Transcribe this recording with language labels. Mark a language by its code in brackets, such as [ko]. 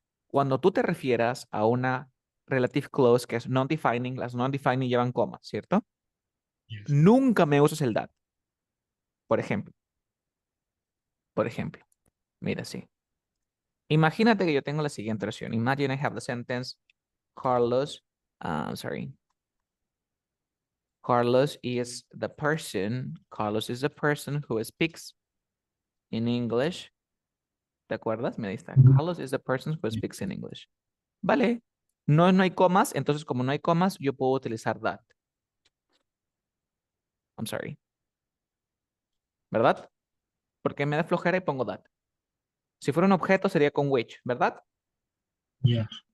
[es] Cuando tú te refieras a una relative clause que es non-defining, las non-defining llevan comas, ¿cierto? [en] Yes. [es] Nunca me uses el that. Por ejemplo, mira, sí. Imagínate que yo tengo la siguiente oración. [en] Imagine I have the sentence, Carlos, sorry. Carlos is the person who speaks in English. [es] ¿Te acuerdas? Me diste. [en] Carlos is the person who speaks in English. [es] Vale. No, no hay comas, entonces como no hay comas, yo puedo utilizar that. [en] I'm sorry. [es] ¿Verdad? Porque me da flojera y pongo that. Si fuera un objeto sería con which, ¿verdad? [en] Yeah.